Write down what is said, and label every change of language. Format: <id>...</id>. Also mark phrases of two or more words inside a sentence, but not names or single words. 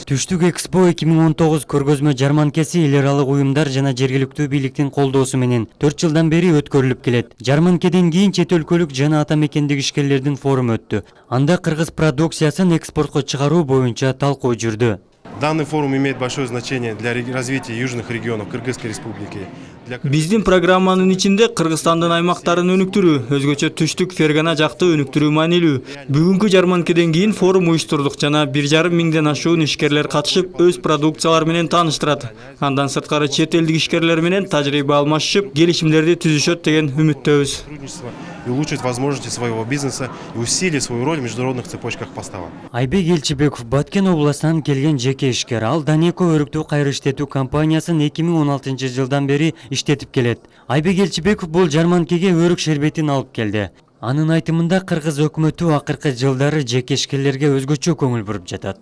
<ky>Түштүк Экспо 2019 көргөзмө жарманкеси эл аралык уюмдар жана жергиликтүү бийликтин колдоосу менен 4 жылдан бери өткөрүлүп келет. Жарманкеден кийин чет өлкөлүк жана атамекендик ишкерлердин форуму өттү. Анда кыргыз продукциясын экспортко чыгаруу боюнча талкуу жүрдү.</ky> <ru>Данный форум имеет большое значение для развития южных регионов Кыргызской республики.</ru> <ky>Биздин программанын ичинде Кыргызстандын аймактарын өнүктүрүү, өзгөчө түштүк Фергана жакты өнүктүрүү маанилүү. Бүгүнкү жарманкеден кийин форум уюштурдук жана 1,5 миңден ашуун ишкерлер катышып, өз продукциялары менен тааныштырат. Андан сырткары чет элдик ишкерлер менен тажрыйба алмашып, келишимдерди түзүшөт деген үмүттөбүз.</ky> <ru>И улучшить возможности своего бизнеса и усилить свою роль в международных цепочках поставок.</ru> <ky>Айбек Элчибеков Баткен областынан келген жеке ишкер. Ал Данеко өрүктүү кайры иштетүү компаниясын 2016 жылдан бери иштетип келет. Айбек Элчибеков бул жарманкеге өрүк шербетин алып келди. Анын айтымында кыргыз өкмөтү акыркы жылдары жеке ишкерлерге өзгөчө көңүл буруп жатат.</ky>